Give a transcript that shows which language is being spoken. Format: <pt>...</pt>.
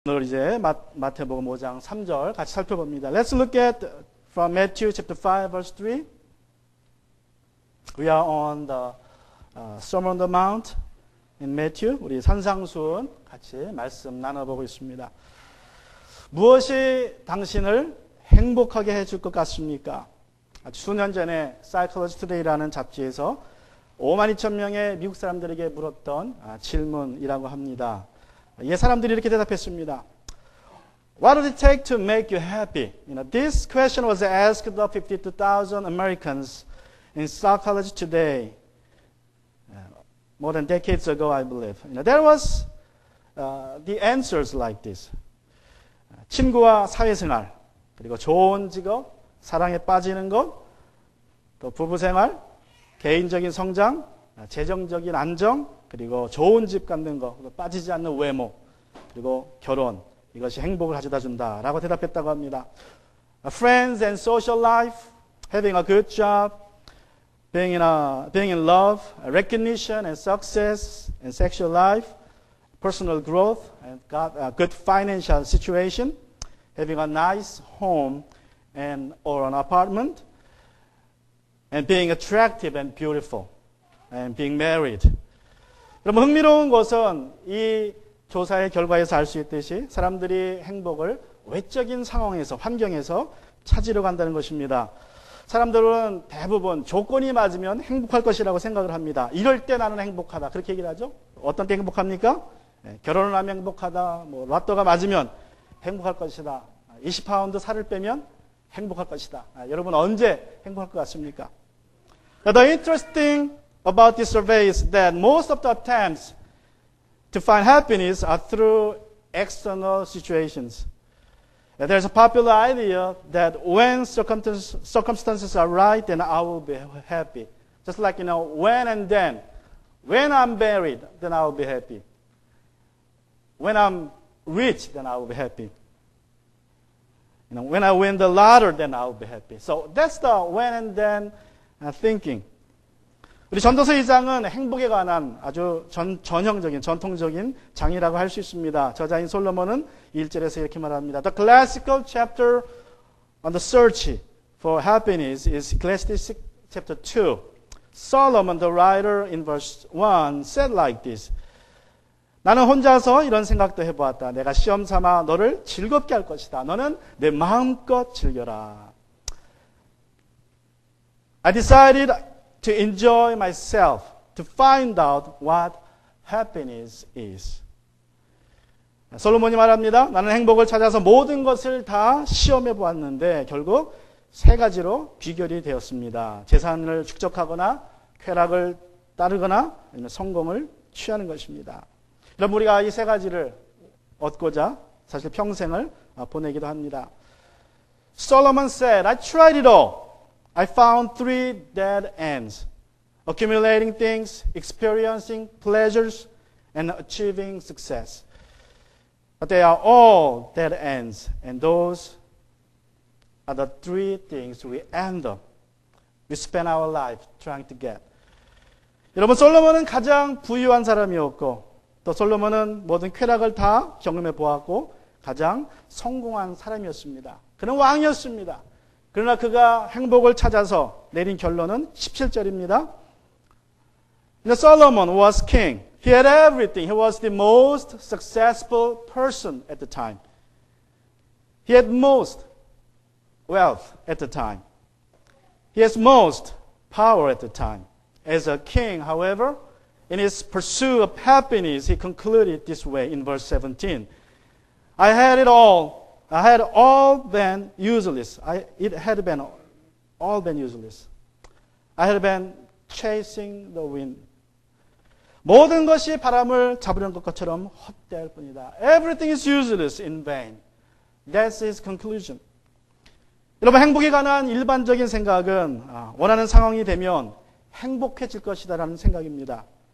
<ko>오늘 이제 마태복음 5장 3절 같이 살펴봅니다.</ko> <en>Let's look at from Matthew chapter 5 verse 3. We are on the Sermon on the Mount in Matthew.</en> <ko>우리 산상수훈 같이 말씀 나눠보고 있습니다. 무엇이 당신을 행복하게 해줄 것 같습니까? 수년 전에 Psychology Today라는 잡지에서 52,000명의 미국 사람들에게 물었던 질문이라고 합니다. 이 사람들이 이렇게 대답했습니다.</ko> <en>What would it take to make you happy? This question was asked of 52,000 Americans in Psychology Today more than decades ago, I believe. There was the answers like this.</en> <ko>친구와 사회생활, 그리고 좋은 직업, 사랑에 빠지는 것, 또 부부생활, 개인적인 성장, 재정적인 안정, 그리고 좋은 집 갖는 것, 빠지지 않는 외모, 그리고 결혼, 이것이 행복을 가져다 준다라고 대답했다고 합니다.</ko> <en>Friends and social life, having a good job, being in love, recognition and success and sexual life, personal growth and good financial situation, having a nice home or an apartment, and being attractive and beautiful, and being married.</en> <ko>여러분, 흥미로운 것은 이 조사의 결과에서 알 수 있듯이 사람들이 행복을 외적인 상황에서, 환경에서 찾으려고 한다는 것입니다. 사람들은 대부분 조건이 맞으면 행복할 것이라고 생각을 합니다. 이럴 때 나는 행복하다. 그렇게 얘기를 하죠. 어떤 때 행복합니까? 결혼을 하면 행복하다. 로또가 맞으면 행복할 것이다. 20파운드 살을 빼면 행복할 것이다. 여러분 언제 행복할 것 같습니까?</ko> <en>The interesting about this survey is that most of the attempts to find happiness are through external situations. There's a popular idea that when circumstances are right, then I will be happy. Just like, when and then. When I'm married, then I will be happy. When I'm rich, then I will be happy. When I win the lottery, then I will be happy. So that's the when and then thinking.</en> <ko>우리 전도서 2장은 행복에 관한 아주 전형적인, 전통적인 장이라고 할 수 있습니다. 저자인 솔로몬은 1절에서 이렇게 말합니다.</ko> <en>The classical chapter on the search for happiness is Ecclesiastes chapter 2. Solomon, the writer in verse 1, said like this.</en> <ko>나는 혼자서 이런 생각도 해보았다. 내가 시험 삼아 너를 즐겁게 할 것이다. 너는 내 마음껏 즐겨라.</ko> <en>I decided to enjoy myself, to find out what happiness is.</en> <ko>솔로몬이 말합니다. 나는 행복을 찾아서 모든 것을 다 시험해 보았는데 결국 세 가지로 귀결이 되었습니다. 재산을 축적하거나 쾌락을 따르거나 아니면 성공을 취하는 것입니다. 여러분 우리가 이 세 가지를 얻고자 사실 평생을 보내기도 합니다.</ko> <en>Solomon said, I tried it all. I found 3 dead ends. Accumulating things, experiencing pleasures, and achieving success. But they are all dead ends. And those are the 3 things we end up. We spend our life trying to get.</en> <ko>여러분, 솔로몬은 가장 부유한 사람이었고, 또 솔로몬은 모든 쾌락을 다 경험해 보았고, 가장 성공한 사람이었습니다. 그는 왕이었습니다. 그러나 그가 행복을 찾아서 내린 결론은 17절입니다.</ko> <en>Solomon was king. He had everything. He was the most successful person at the time. He had most wealth at the time. He has most power at the time. As a king, however, in his pursuit of happiness, he concluded this way in verse 17. I had it all. I had all been useless. It had been all been useless. I had been chasing the wind.</en> <ko>모든 것이 바람을 잡으려는 것처럼 헛되을 뿐이다.</ko> <en>Everything is useless in vain. That's his conclusion.</en> <ko>여러분 행복에 관한 일반적인 생각은 원하는 상황이 되면 행복해질 것이다라는 생각입니다.</ko>